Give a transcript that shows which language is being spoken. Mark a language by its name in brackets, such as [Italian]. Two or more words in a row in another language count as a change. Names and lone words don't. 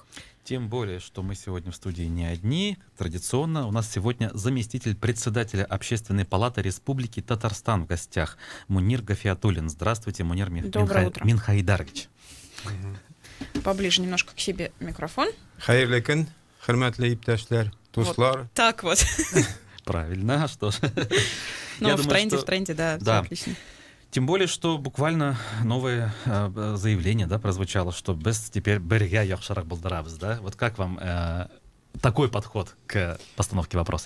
[Russian] Тем более, что мы сегодня в студии не одни. Традиционно у нас сегодня заместитель председателя Общественной палаты Республики Татарстан в гостях Мунир Гафиатуллин. Здравствуйте, Мунир Минхайдарович. Поближе немножко к себе микрофон. [Tatar] Хайырлы көн, хөрмәтле иптәшләр, дуслар. [Russian] Вот так вот. Правильно, что ж. Ну, в тренде, да, все отлично. Тем более, что буквально новое заявление, да, прозвучало, что [Tatar] без теперь берега яхшарак болдарабыз, [Russian] да? Вот как вам такой подход к постановке вопроса?